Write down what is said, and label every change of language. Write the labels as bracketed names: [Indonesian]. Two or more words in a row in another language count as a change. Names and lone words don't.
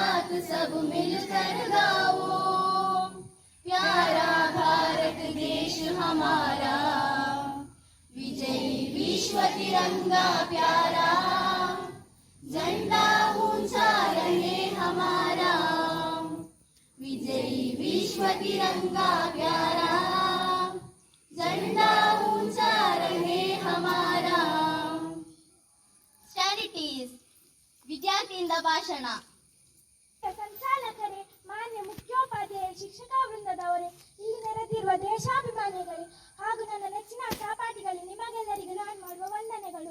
[Hindi] सब मिलकर गाओ, प्यारा भारत देश हमारा, विजयी विश्व तिरंगा प्यारा, झंडा ऊंचा रहे हमारा, विजयी विश्व तिरंगा प्यारा, झंडा ऊंचा रहे हमारा. [Kannada] ಸ್ಟ್ಯಾಟಿಸ್ ವಿದ್ಯಾರ್ಥಿಯಿಂದ ಭಾಷಣ. ಸಂಚಾಲಕರೇ, ಮಾನ್ಯ ಮುಖ್ಯೋಪಾಧ್ಯಾಯ, ಶಿಕ್ಷಕ ವೃಂದದವರೇ, ಇಲ್ಲಿ ನೆರೆದಿರುವ ದೇಶಾಭಿಮಾನಿಗಳೇ ಹಾಗೂ ನನ್ನ ನೆಚ್ಚಿನ ಸಹಪಾಠಿಗಳೇ, ನಿಮಗೆಲ್ಲರಿಗೂ ನಾನು ಮಾಡುವ ವಂದನೆಗಳು.